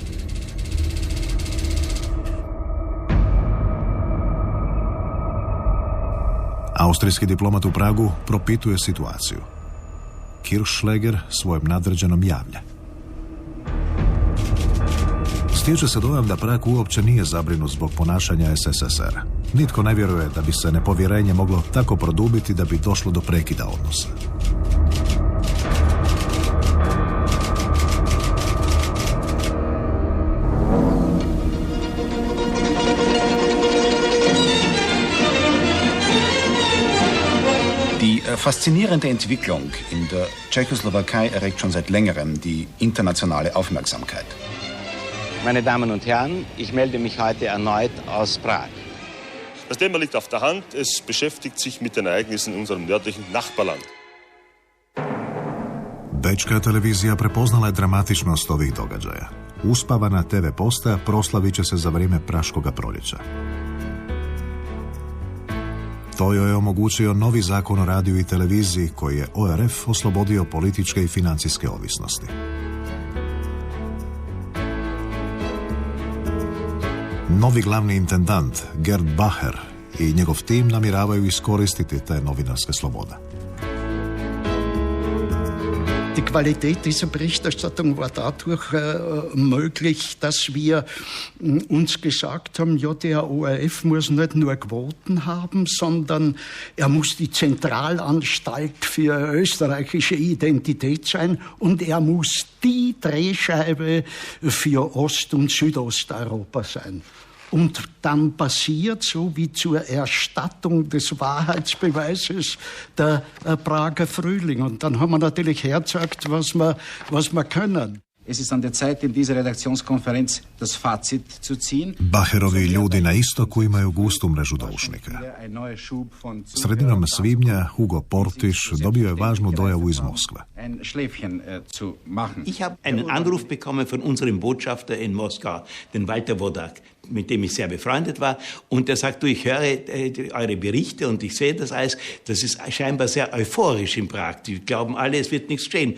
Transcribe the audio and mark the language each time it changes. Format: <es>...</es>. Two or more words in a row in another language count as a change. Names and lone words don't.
<hr>Austrijski diplomat u Pragu propituje situaciju. Kirchschläger svojem nadređenom javlja. Stječe se dojam da Prag uopće nije zabrinut zbog ponašanja SSSR-a. Nitko ne vjeruje da bi se nepovjerenje moglo tako produbiti da bi došlo do prekida odnosa.</hr> <de>Die faszinierende Entwicklung in der Tschechoslowakei erregt schon seit längerem die internationale Aufmerksamkeit. Meine Damen und Herren, ich melde mich heute erneut aus Prag. Das Thema liegt auf der Hand. Es beschäftigt sich mit den Ereignissen in unserem nördlichen Nachbarland.</de> <hr>Bečka televizija prepoznala je dramatičnost ovih događaja. Uspavana TV postaja proslavit će se za vrijeme Praškoga proljeća. To joj je omogućio novi zakon o radiju i televiziji koji je ORF oslobodio političke i financijske ovisnosti. Novi glavni intendant Gerd Bacher i njegov tim namjeravaju iskoristiti te novinarske slobode.</hr> <de>Die Qualität dieser Berichterstattung war dadurch möglich, dass wir uns gesagt haben, ja, der ORF muss nicht nur Quoten haben, sondern er muss die Zentralanstalt für österreichische Identität sein und er muss die Drehscheibe für Ost- und Südosteuropa sein. Und dann passiert, so wie zur Erstattung des Wahrheitsbeweises, der Prager Frühling. Und dann haben wir natürlich hergezeigt, was wir können. Es ist an der Zeit, in dieser Redaktionskonferenz das Fazit zu ziehen.</de> <hr>Bacherovi ljudi na istoku imaju gustu mrežu doušnika. Sredinom svibnja Hugo Portiš dobio je važnu dojavu iz Moskve.</hr> <de>Ich habe einen Anruf bekommen von unserem Botschafter in Moskau, den Walter Wodak, mit dem ich sehr befreundet war. Und der sagt, du, ich höre eure Berichte und ich sehe das alles. Das ist scheinbar sehr euphorisch in Prag. Die glauben alle, es wird nichts geschehen.</de>